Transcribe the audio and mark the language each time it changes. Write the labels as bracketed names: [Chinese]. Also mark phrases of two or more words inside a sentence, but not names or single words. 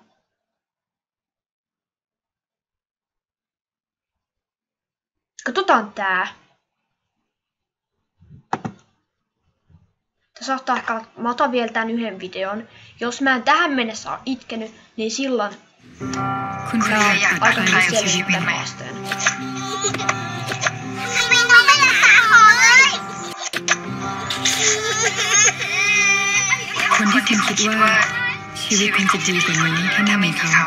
[Finnish] Katsotaan tää. Tää saattaa ehkä... Mä otan vielä tän yhden videon. Jos mä en tähän mennessä ole itkenyt, niin silloin... aika hyvin selvittää haasteen. [Thai] คนที่คุณคิดว่าชีวิตคุณจะดีกว่านี้ถ้าไม่มีเขา